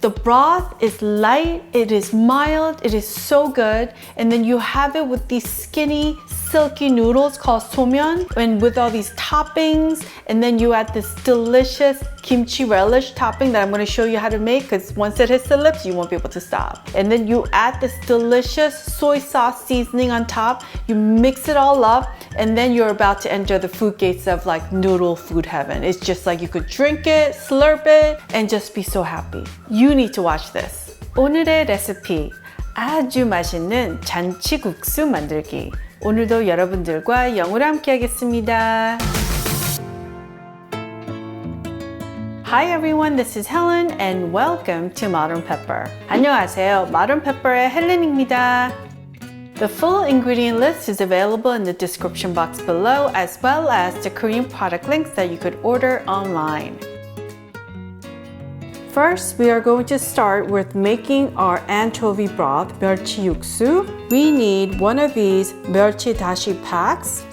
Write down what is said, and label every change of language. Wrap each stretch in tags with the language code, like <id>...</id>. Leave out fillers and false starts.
<en>The broth is light, it is mild, it is so good, and then you have it with these skinny, silky noodles called soh-myun, and with all these toppings, and then you add this delicious Kimchi Relish topping that I'm going to show you how to make, because once it hits the lips, you won't be able to stop. And then you add this delicious soy sauce seasoning on top, you mix it all up, and then you're about to enter the food gates of like noodle food heaven. It's just like you could drink it, slurp it, and just be so happy. You need to watch this.</en> <ko>오늘의 레시피, 아주 맛있는 잔치국수 만들기. 오늘도 여러분들과 영어로 함께 하겠습니다.</ko> <en>Hi everyone, this is Helen and welcome to Modern Pepper.</en> <ko>안녕하세요, Modern Pepper의 헬렌입니다.</ko> <en>The full ingredient list is available in the description box below, as well as the Korean product links that you could order online. First, we are going to start with making our anchovy broth,</en> <ko>멸치육수.</ko> <en>We need one of these 멸치 dashi packs.</en>